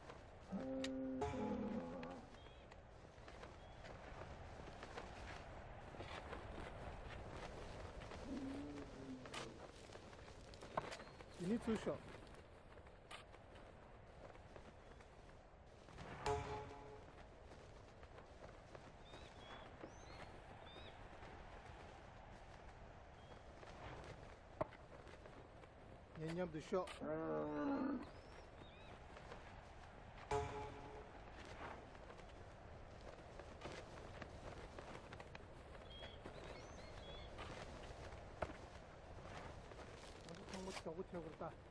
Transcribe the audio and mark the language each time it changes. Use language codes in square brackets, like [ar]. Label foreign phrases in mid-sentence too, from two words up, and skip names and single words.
[en] You need to shop. [tr] Yengem düşüyor. [ko] 아주 정말 겨우 채우겠다.